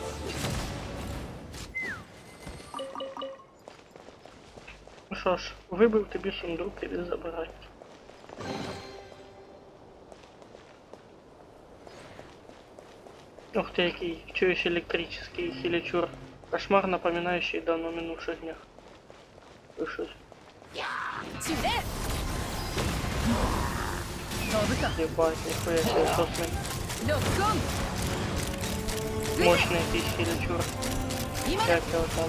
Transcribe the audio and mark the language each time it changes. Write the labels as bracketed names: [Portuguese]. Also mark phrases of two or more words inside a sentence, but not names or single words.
[Ukrainian] Ну що ж, вибив тобі сундук, іди забирай. [Russian] Ух ты, [Ukrainian] який чуешь [Russian] электрический хилячур. Кошмар, напоминающий давно минувших днях. Слышишь? Ебать, нихуя себе, что с ним? Мощный якийсь хилячур. Как его там?